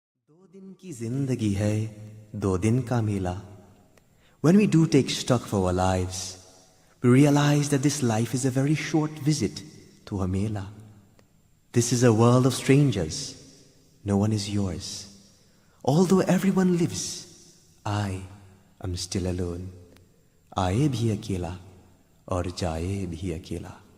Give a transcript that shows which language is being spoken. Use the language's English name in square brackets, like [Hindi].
[Hindi] दो दिन की जिंदगी है, दो दिन का मेला. [English] When we do take stock of our lives, we realize that this life is a very short visit to a mela. This is a world of strangers. No one is yours. Although everyone lives, I am still alone. [Hindi] आए भी अकेला और जाए भी अकेला.